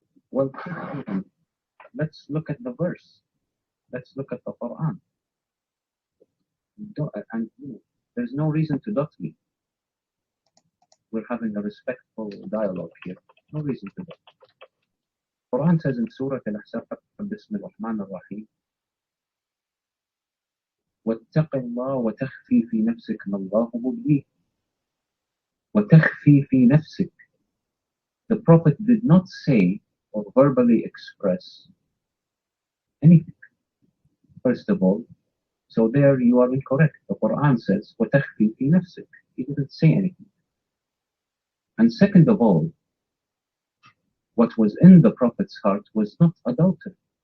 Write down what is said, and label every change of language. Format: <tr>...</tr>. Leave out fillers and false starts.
<en>Well, let's look at the verse. Let's look at the Quran. And there's no reason to doubt me. We're having a respectful dialogue here. No reason to doubt. Quran says in Surah Al-Ahzab,</en> <ar>بسم الرحمن الرحيم واتق الله وتخفي في نفسك ما الله مبديه وتخفي في نفسك.</ar> <en>The Prophet did not say or verbally express anything. First of all, so there you are incorrect. The Quran says</en> <ar>وتخفي في نفسك.</ar> <en>He didn't say anything. And second of all, what was in the Prophet's heart was not adultery.</en>